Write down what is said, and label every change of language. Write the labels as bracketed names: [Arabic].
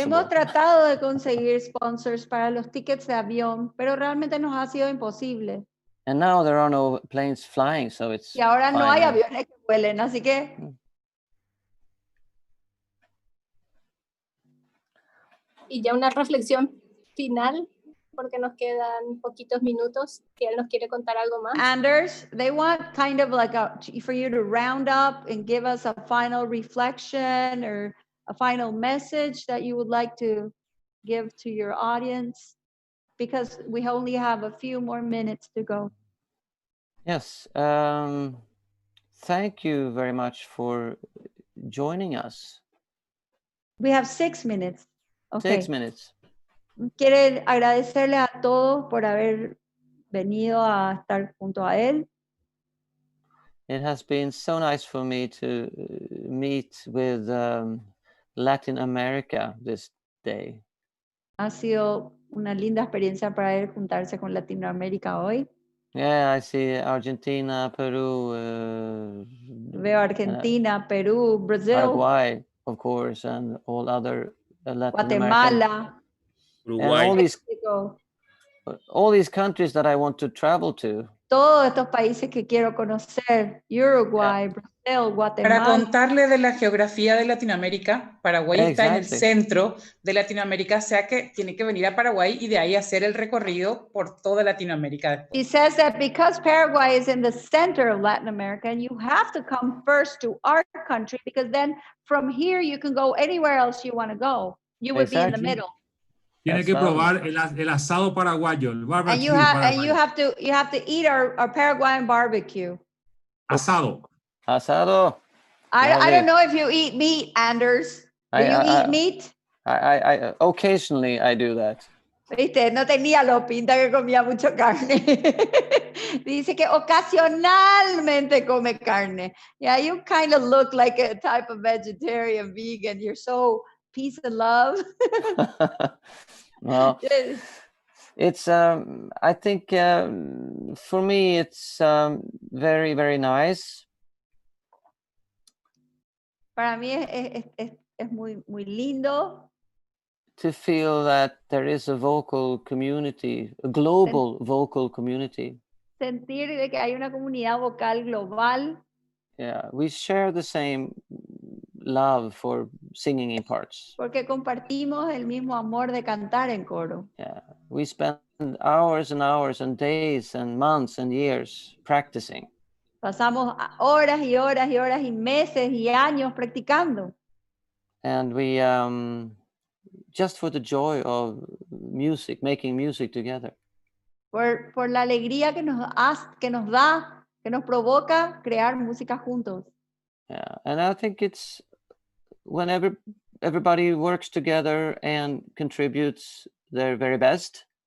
[Spanish] Hemos tratado de conseguir sponsors para los tickets de avión, pero realmente nos ha sido imposible. [English] And now there are no planes flying, so it's. [Spanish] Y ahora no hay [English] now. [Spanish] aviones que vuelen, así que. Y ya una reflexión final, porque nos quedan poquitos minutos, si él nos quiere contar algo más. [English] Anders, they want kind of like for you to round up and give us a final reflection or a final message that you would like to give to your audience, because we only have a few more minutes to go. Yes, thank you very much for joining us. We have 6 minutes. Okay. 6 minutes. [Spanish] Quiere agradecerle a todos por haber venido a estar junto a él. [English] It has been so nice for me to meet with Latin America this day. [Spanish] Ha sido una linda experiencia para él juntarse con Latinoamérica hoy. [English] Yeah, I see Argentina, Peru. [Spanish] Veo Argentina, Perú, Brazil, [English] Paraguay, of course, and all other Latin Guatemala, Uruguay. All these countries that I want to travel to. [Spanish] Todos estos países que quiero conocer, Uruguay, Brasil, Guatemala. Para contarle de la geografía de Latinoamérica, Paraguay está en el centro de Latinoamérica, o sea que tiene que venir a Paraguay y de ahí hacer el recorrido por toda Latinoamérica. [English] He says that because Paraguay is in the center of Latin America, and you have to come first to our country, because then from here you can go anywhere else you want to go. You would be in the middle. [Spanish] Tiene que probar el asado paraguayo, el barbecue. [English] And you have to eat our Paraguayan barbecue. [Spanish] Asado. Asado. [English] I don't know if you eat meat, Anders. Do you eat meat? I occasionally I do that. [Spanish] Viste, no tenía lo pinta que comía mucho carne. Dice que ocasionalmente come carne. [English] Yeah, you kind of look like a type of vegetarian, vegan. You're so peace and love. Well, it's I think for me it's very, very nice. [Spanish] Para mí es muy, muy lindo. [English] To feel that there is a vocal community, a global vocal community. [Spanish] Sentir de que hay una comunidad vocal global. [English] Yeah, we share the same love for singing in parts. [Spanish] Porque compartimos el mismo amor de cantar en coro. [English] Yeah, we spend hours and hours and days and months and years practicing. [Spanish] Pasamos horas y horas y horas y meses y años practicando. [English] And we just for the joy of music, making music together. [Spanish] por la alegría que nos da, que nos provoca crear música juntos. [English] Yeah, and I think it's whenever everybody works together and contributes their very best,